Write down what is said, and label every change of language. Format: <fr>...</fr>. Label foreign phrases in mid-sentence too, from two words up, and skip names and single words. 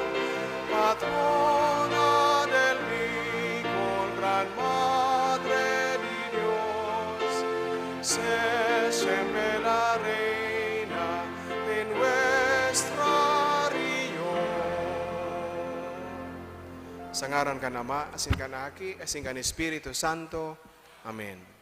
<es>Patrona del bien, con gran Madre de Dios, sé siempre la reina de nuestra región.</es> <bik>Sa ngaran ka na Ama, asin ka na Aki, asin ka ni Espiritu Santo. Amen.</bik>